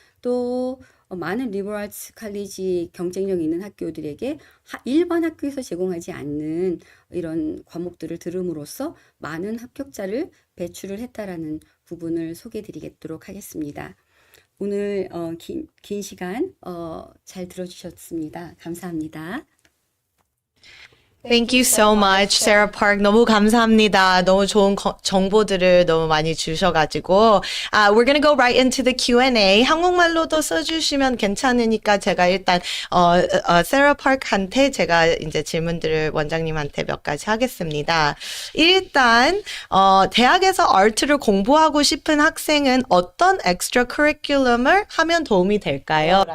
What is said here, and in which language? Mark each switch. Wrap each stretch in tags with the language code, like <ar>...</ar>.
<ko>또 많은 리버럴 아츠 칼리지 경쟁력 있는 학교들에게 일반 학교에서 제공하지 않는 이런 과목들을 들음으로써 많은 합격자를 배출을 했다라는 부분을 소개해 드리도록 하겠습니다. 오늘 긴 시간 잘 들어주셨습니다. 감사합니다.</ko> <en>Thank you so much, Sarah Park.</en> <ko>너무 감사합니다. 너무 좋은 정보들을 너무 많이 주셔가지고.</ko> <en>We're gonna go right into the Q&A.</en> <ko>한국말로도 써주시면 괜찮으니까 제가 일단, Sarah Park한테 제가 이제 질문들을 원장님한테 몇 가지 하겠습니다. 일단, 대학에서 아트를 공부하고 싶은 학생은 어떤 엑스트라 커리큘럼을 하면 도움이 될까요?</ko>